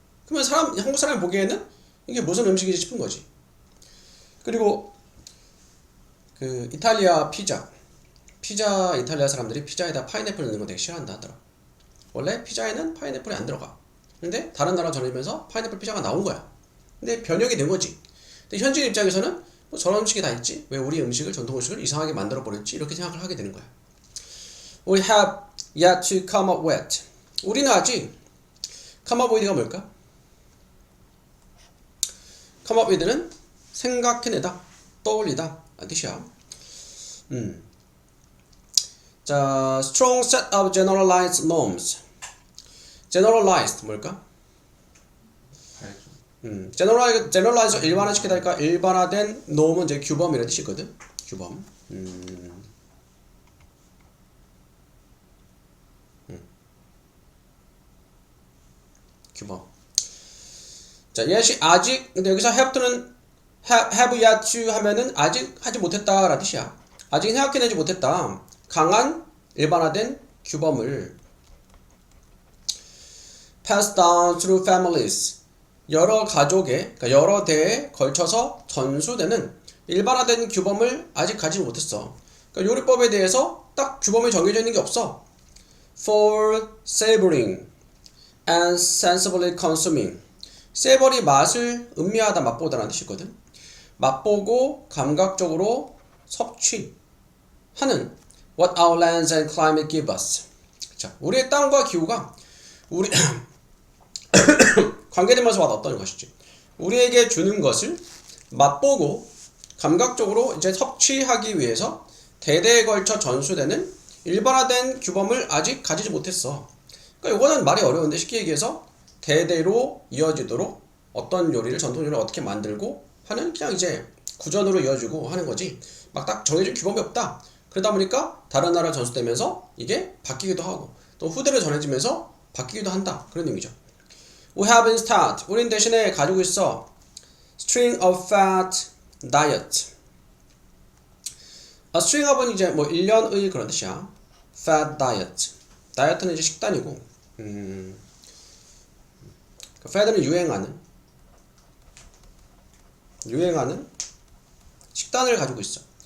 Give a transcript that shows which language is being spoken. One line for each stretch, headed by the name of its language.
Korean: 그러면 한국 사람이 보기에는 이게 무슨 음식이지 싶은 거지. 그리고 그 이탈리아 피자 이탈리아 사람들이 피자에다 파인애플 넣는 거 되게 싫어한다 하더라. 원래 피자에는 파인애플이 안 들어가. 근데 다른 나라 전해지면서 파인애플 피자가 나온 거야. 근데 변형이 된 거지. 근데 현지인 입장에서는 뭐 저런 음식이 다 있지, 왜 우리 음식을, 전통 음식을 이상하게 만들어 버렸지, 이렇게 생각을 하게 되는 거야.
English: We have yet to come up with.
Korean: 우리는 아직 come up with가 뭘까? come up with는 생각해내다, 떠올리다 뜻이야.
English: 자, strong set of generalized norms.
Korean: generalized 뭘까? generalize 일반화시키다니까 일반화된 norm은 이제 규범이라는 뜻이거든. 규범. 규범. 자, yet이 아직, 근데 여기서 have는 have yet to 하면은 아직 하지 못했다라는 뜻이야. 아직 생각해내지 못했다. 강한 일반화된 규범을
English: pass down through families.
Korean: 여러 가족에, 그러니까 여러 대에 걸쳐서 전수되는 일반화된 규범을 아직 가지 못했어. 그러니까 요리법에 대해서 딱 규범이 정해져 있는 게 없어.
English: for savoring and sensibly consuming.
Korean: savory 맛을 음미하다 맛보다라는 뜻이거든. 맛보고 감각적으로 섭취하는
English: what our lands and climate give us.
Korean: 자, 우리의 땅과 기후가 우리 관계되면서 와닿았던 것이지. 우리에게 주는 것을 맛보고 감각적으로 이제 섭취하기 위해서 대대에 걸쳐 전수되는 일반화된 규범을 아직 가지지 못했어. 그러니까 이거는 말이 어려운데 쉽게 얘기해서 대대로 이어지도록 어떤 요리를 전통 요리를 어떻게 만들고 하는 그냥 이제 구전으로 이어지고 하는 거지. 막 딱 정해진 규범이 없다. 그러다 보니까 다른 나라 전수되면서 이게 바뀌기도 하고 또 후대로 전해지면서 바뀌기도 한다. 그런 의미죠.
English: We have instead,
Korean: 우린 대신에 가지고 있어
English: string of fat diet.
Korean: A string of은 이제 뭐 1년의 그런 뜻이야.
English: fat diet.
Korean: 다이어트는 이제 식단이고, fat는 유행하는 식단을 가지고 있어.